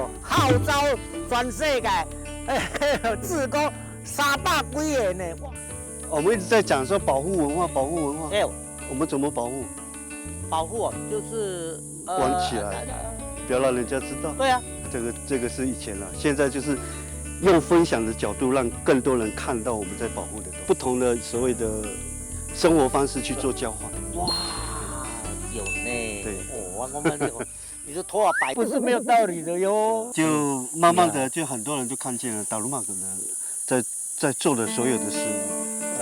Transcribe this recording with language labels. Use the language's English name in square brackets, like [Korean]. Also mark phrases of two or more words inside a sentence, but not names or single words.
[Chinese] 號召全世界，志工300幾個呢。我們一直在講說保護文化，保護文化。我們怎麼保護？保護就是關起來，不要讓人家知道。對啊。這個是以前了，現在就是用分享的角度，讓更多人看到我們在保護的東西，不同的所謂的生活方式去做交換。哇，有呢。對，我們你說頭髮白不是沒有道理的喲。就慢慢的，就很多人就看見了達魯瑪戈的在做的所有的事物。